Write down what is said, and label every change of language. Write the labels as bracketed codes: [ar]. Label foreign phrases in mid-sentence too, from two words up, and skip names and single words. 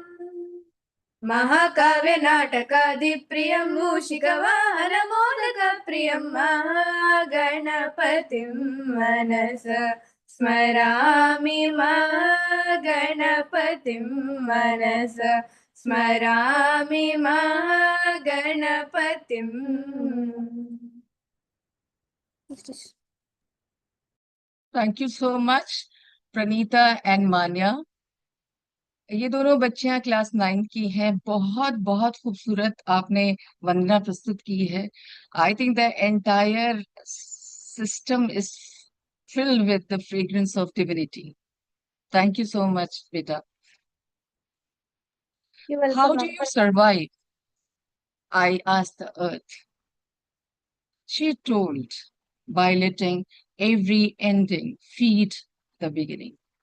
[sa] महाकाव्यनाटकादिप्रियं मूषिकवाहनमोदकप्रियं महागणपतिं मनसा स्मरामि महागणपतिं मनसा स्मरामि महागणपतिं. [en] Thank you so much, Pranita and Manya. [hi] ये दोनों बच्चियां क्लास 9 की हैं। बहुत बहुत खूबसूरत आपने वंदना प्रस्तुत की है। [en] I think the entire system is filled with the fragrance of divinity. Thank you so much, beta. You're welcome. How do you survive? I asked the earth. She told, by letting every ending feed the beginning.